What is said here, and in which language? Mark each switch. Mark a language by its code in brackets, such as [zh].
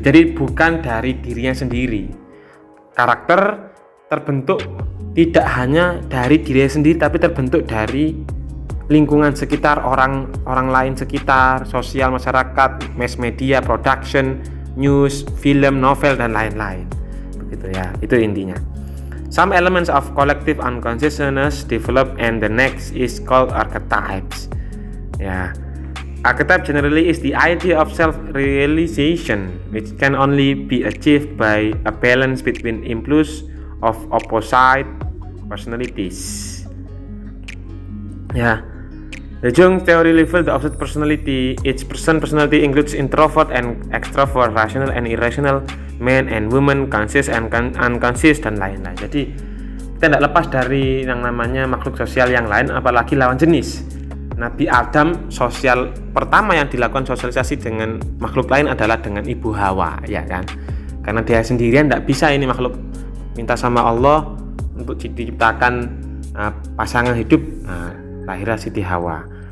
[id] Jadi bukan dari dirinya sendiri, karakter terbentuk tidak hanya dari diri sendiri, tapi terbentuk dari lingkungan sekitar, orang lain sekitar, sosial, masyarakat, mass media, production, news, film, novel dan lain-lain. Begitu ya, itu intinya. [en] Some elements of collective unconsciousness develop and the next is called archetypes. [id] Ya. [en] Archetype generally is the idea of self-realization which can only be achieved by a balance between impulse of opposite personalities. Yeah, the Jung theory reveals the opposite personality. Each personality includes introvert and extrovert, rational and irrational, man and woman, conscious and unconscious [id] dan lain-lain. Jadi kita tidak lepas dari yang namanya makhluk sosial yang lain, apalagi lawan jenis. Nabi Adam, sosial pertama yang dilakukan sosialisasi dengan makhluk lain adalah dengan ibu Hawa, ya kan? Karena dia sendirian tidak bisa ini makhluk, minta sama Allah untuk diciptakan pasangan hidup, lahirlah Siti Hawa.